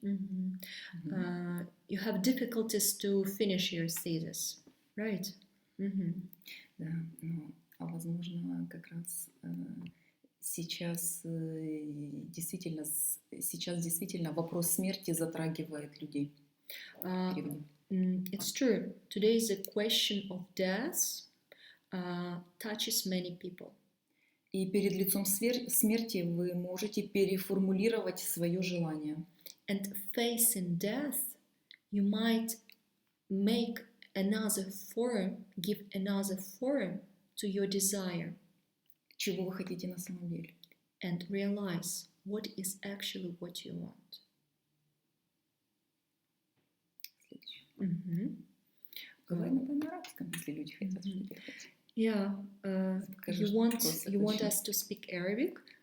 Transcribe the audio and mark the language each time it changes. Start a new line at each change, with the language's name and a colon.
English: You have difficulties to finish your thesis, right?
Russian: Да, возможно, как раз сейчас действительно вопрос смерти затрагивает людей.
English: It's true. Today the question of death touches many people.
Russian: И перед лицом смерти вы можете переформулировать свое желание.
English: And facing death, you might make another form, give another form to your desire.
Russian: Чего вы хотите на самом деле?
English: And realize what is actually what you want.
Russian: Следующее. Mm-hmm. Говори на арабском, если люди хотят что-то хотят.
English: Yeah,
Russian: Скажи,
English: you want us to speak Arabic?